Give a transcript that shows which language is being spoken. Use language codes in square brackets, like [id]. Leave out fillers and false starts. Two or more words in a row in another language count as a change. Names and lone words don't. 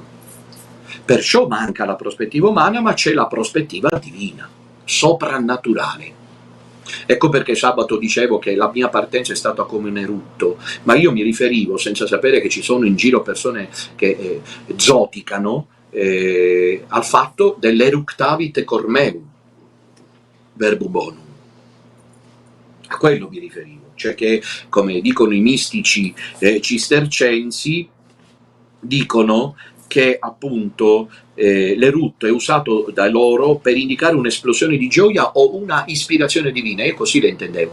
[it] Perciò manca la prospettiva umana, ma c'è la prospettiva divina, soprannaturale. Ecco perché sabato dicevo che la mia partenza è stata come un erutto, ma io mi riferivo, senza sapere che ci sono in giro persone che zoticano, al fatto dell' [la] eructavit cormeum, verbo bonum. [it] A quello mi riferivo, cioè che, come dicono i mistici cistercensi, dicono che appunto l'erutto è usato da loro per indicare un'esplosione di gioia o una ispirazione divina, io così le intendevo.